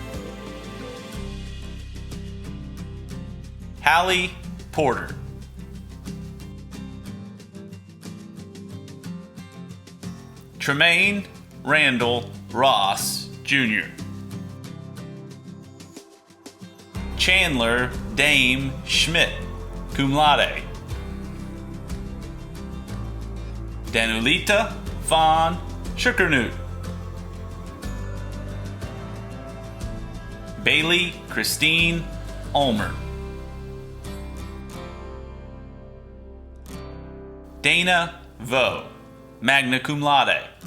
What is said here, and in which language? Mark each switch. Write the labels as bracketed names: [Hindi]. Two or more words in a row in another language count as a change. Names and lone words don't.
[English] Hallie Porter. Tremaine Randall Ross Jr. Chandler Dame Schmidt, [Latin] cum laude. [English] Danulita Von Schuckernut. Bailey Christine Ulmer. Dana Vo, [Latin] magna cum laude.